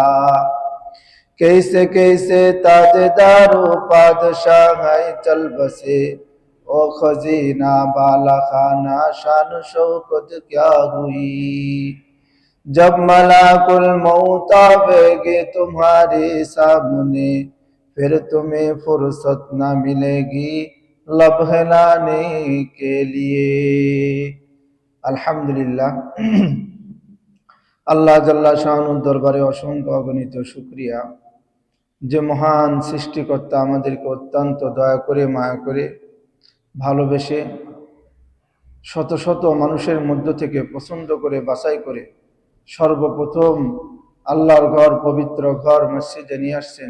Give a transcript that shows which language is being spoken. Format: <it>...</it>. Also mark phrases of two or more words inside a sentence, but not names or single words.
<ur>کیسے کیسے تاجدار و پادشاہ چل بسے، او خزینہ بالا خانہ شان و شوکت کیا ہوئی. جب ملک الموت آئے گے تمہارے سامنے، پھر تمہیں فرصت نہ ملے گی لب ہلانے کے لیے.</ur> <bn>আলহামদুলিল্লাহ, আল্লাহ জাল্লা শানুর দরবারে অসংখ্য অগণিত শুকরিয়া যে মহান সৃষ্টিকর্তা আমাদেরকে অত্যন্ত দয়া করে মায়া করে ভালোবেসে শত শত মানুষের মধ্য থেকে পছন্দ করে বাছাই করে সর্বপ্রথম আল্লাহর ঘর, পবিত্র ঘর মসজিদে নিয়ে আসছেন।</bn>